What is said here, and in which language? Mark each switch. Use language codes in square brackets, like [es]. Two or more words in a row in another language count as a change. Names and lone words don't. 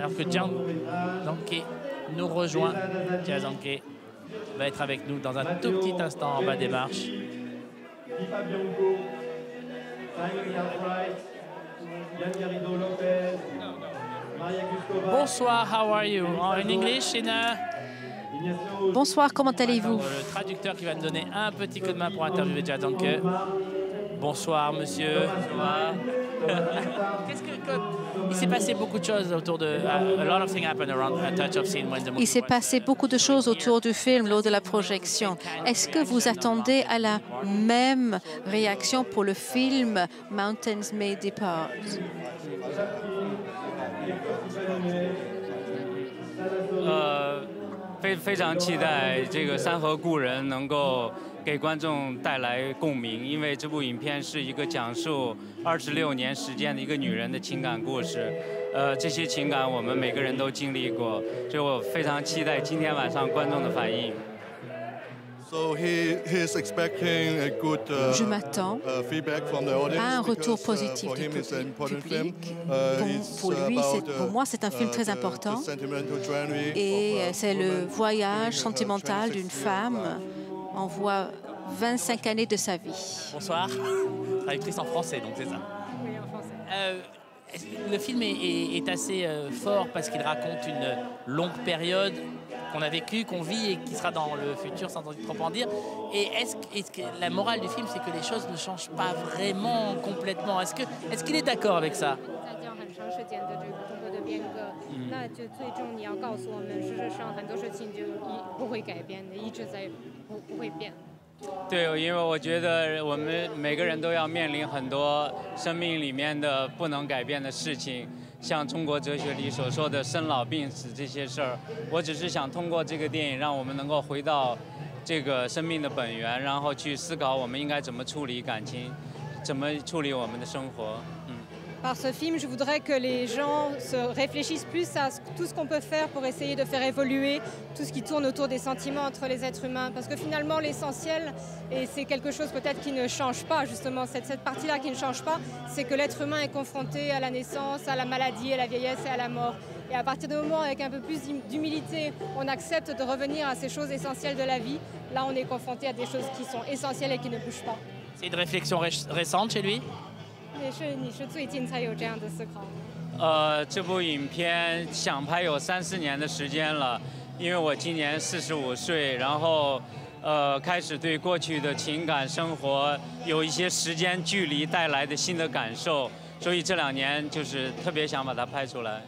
[fr] Alors que Jian Zanke nous rejoint. Jian Zanke va être avec nous dans un tout petit instant en bas des marches. Bonsoir, [en] how are you? In English, [fr] Bonsoir, comment allez-vous? Le traducteur qui va nous donner un petit coup de main pour interviewer Jian Zanke. Bonsoir, monsieur. Il s'est passé beaucoup de choses autour de... Il s'est passé beaucoup de choses autour du film lors de la projection. Est-ce que vous attendez à la même réaction pour le film Mountains May Depart? [zh] 非常期待这个《山河故人》能够给观众带来共鸣，因为这部影片是一个讲述26年时间的一个女人的情感故事。这些情感我们每个人都经历过，所以我非常期待今天晚上观众的反应。 [fr] Je m'attends à un retour positif du public. Pour moi, c'est un film très important. Et c'est le voyage sentimental d'une femme. On voit 25 années de sa vie. Bonsoir, traductrice en français, donc c'est ça. Oui, en français. Le film est assez fort parce qu'il raconte une longue période qu'on a vécu, qu'on vit et qui sera dans le futur sans trop en dire. Et est-ce que la morale du film, c'est que les choses ne changent pas vraiment complètement? Est-ce qu'il est d'accord avec ça? [zh] 对，因为我觉得我们每个人都要面临很多生命里面的不能改变的事情，像中国哲学里所说的生老病死这些事儿。我只是想通过这个电影，让我们能够回到这个生命的本源，然后去思考我们应该怎么处理感情，怎么处理我们的生活。 [fr] Par ce film, je voudrais que les gens se réfléchissent plus à tout ce qu'on peut faire pour essayer de faire évoluer tout ce qui tourne autour des sentiments entre les êtres humains. Parce que finalement, l'essentiel, et c'est quelque chose peut-être qui ne change pas, justement, cette partie-là qui ne change pas, c'est que l'être humain est confronté à la naissance, à la maladie, à la vieillesse et à la mort. Et à partir du moment avec un peu plus d'humilité, on accepte de revenir à ces choses essentielles de la vie, là on est confronté à des choses qui sont essentielles et qui ne bougent pas. C'est une réflexion récente chez lui? [zh] 也是你是最近才有这样的思考。这部影片想拍有3-4年的时间了，因为我今年45岁，然后开始对过去的情感生活有一些时间距离带来的新的感受，所以这2年就是特别想把它拍出来。